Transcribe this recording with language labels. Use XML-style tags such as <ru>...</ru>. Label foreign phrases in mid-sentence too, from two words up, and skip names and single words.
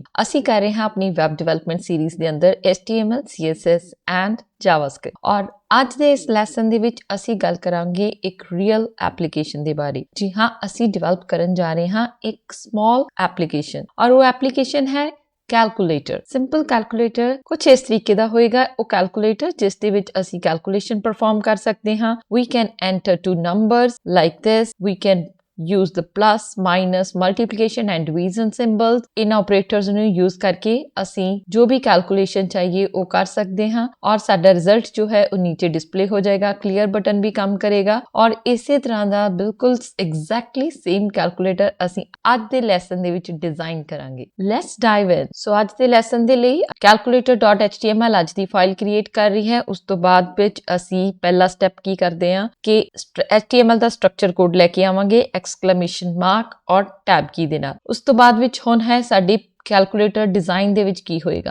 <pa>ਅਸੀਂ ਕਰ ਰਹੇ ਹਾਂ ਆਪਣੀ</pa> <en>web development series</en> <pa>ਦੇ ਅੰਦਰ</pa> <en>HTML, CSS and JavaScript</en> <pa>ਔਰ ਅੱਜ ਦੇ ਇਸ ਲੈਸਨ ਦੇ ਵਿੱਚ ਅਸੀਂ ਗੱਲ ਕਰਾਂਗੇ ਇੱਕ</pa> <en>real application</en> <pa>ਦੇ ਬਾਰੇ। ਜੀ ਹਾਂ, ਅਸੀਂ ਡਿਵੈਲਪ ਕਰਨ ਜਾ ਰਹੇ ਹਾਂ ਇੱਕ</pa> <en>small application</en> <pa>ਔਰ ਉਹ ਐਪਲੀਕੇਸ਼ਨ ਹੈ ਕੈਲਕੂਲੇਟਰ।</pa> <en>simple calculator</en> <pa>ਕੁਝ ਇਸ ਤਰੀਕੇ ਦਾ ਹੋਏਗਾ। ਉਹ ਕੈਲਕੂਲੇਟਰ ਜਿਸ ਦੇ ਵਿੱਚ ਅਸੀਂ</pa> <en>calculation perform</en> <pa>ਕਰ ਸਕਦੇ ਹਾਂ।</pa> <en>We can enter two numbers like this. We can use the plus, minus, multiplication and division symbols.</en> <pa>इन operators ਨੂੰ use ਕਰਕੇ ਅਸੀਂ ਜੋ ਵੀ calculation चाहिए ਉਹ ਕਰ ਸਕਦੇ ਹਾਂ ਔਰ ਸਾਡਾ result ਜੋ ਹੈ ਉਹ ਨੀਚੇ display ਹੋ ਜਾਏਗਾ।</pa> <en>clear button</en> <pa>ਵੀ ਕੰਮ ਕਰੇਗਾ ਔਰ ਇਸੇ ਤਰ੍ਹਾਂ ਦਾ ਬਿਲਕੁਲ</pa> <en>exactly same calculator</en> <pa>ਅਸੀਂ ਅੱਜ ਦੇ lesson ਦੇ ਵਿੱਚ design ਕਰਾਂਗੇ।</pa> <en>Let's dive in. So</en> <pa>ਅੱਜ ਦੇ lesson ਦੇ ਲਈ calculator.html ਅੱਜ ਦੀ ਫਾਈਲ create ਕਰ ਰਹੀ ਹੈ। ਉਸ ਤੋਂ ਬਾਅਦ ਵਿੱਚ ਅਸੀਂ ਪਹਿਲਾ step ਕੀ ਕਰਦੇ ਹਾਂ ਕਿ HTML ਦਾ</pa> <en>structure code</en> <pa>ਲੈ ਕੇ ਆਵਾਂਗੇ</pa> <en>exclamation mark</en> <pa>ਔਰ</pa> <en>tab key</en> <pa>ਦੇ ਨਾਲ। ਉਸ ਤੋਂ ਬਾਅਦ ਵਿੱਚ ਹੁਣ ਹੈ ਸਾਡੀ</pa> <en>calculator design</en> <pa>ਦੇ ਵਿੱਚ ਕੀ ਹੋਏਗਾ।</pa>